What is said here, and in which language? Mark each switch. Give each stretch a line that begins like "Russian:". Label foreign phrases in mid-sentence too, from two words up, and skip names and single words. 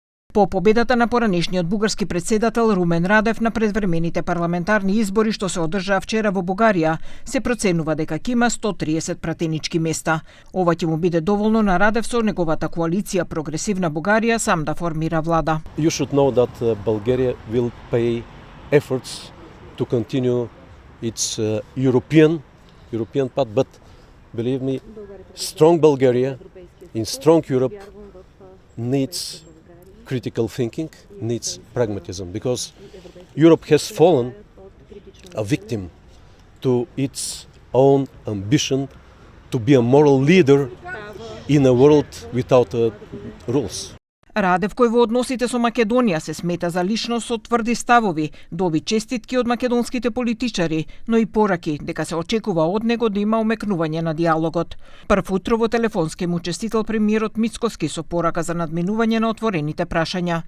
Macedonian: По победата на поранешниот бугарски претседател Румен Радев на предвремените парламентарни избори што се одржаа вчера во Бугарија, се проценува дека ќе има 130 пратенички места. Ова ќе му биде доволно на Радев со неговата коалиција Прогресивна Бугарија сам да формира влада.
English: You should know that Bulgaria will pay efforts to continue its European path, but believe me, strong Bulgaria in strong Europe needs critical thinking, needs pragmatism, because Europe has fallen a victim to its own ambition to be a moral leader in a world without rules.
Macedonian: Радев, кој во односите со Македонија се смета за личност со тврди ставови, доби честитки од македонските политичари, но и пораки дека се очекува од него да има умекнување на диалогот. Прв утро во телефонски му честител премиерот Мицкоски со порака за надминување на отворените прашања.